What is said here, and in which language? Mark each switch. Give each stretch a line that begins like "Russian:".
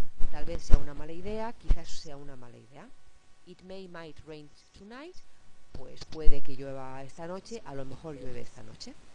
Spanish: Tal vez sea una mala idea, quizás sea una mala idea.
English: It may, might rain tonight.
Spanish: Pues puede que llueva esta noche, a lo mejor llueve esta noche.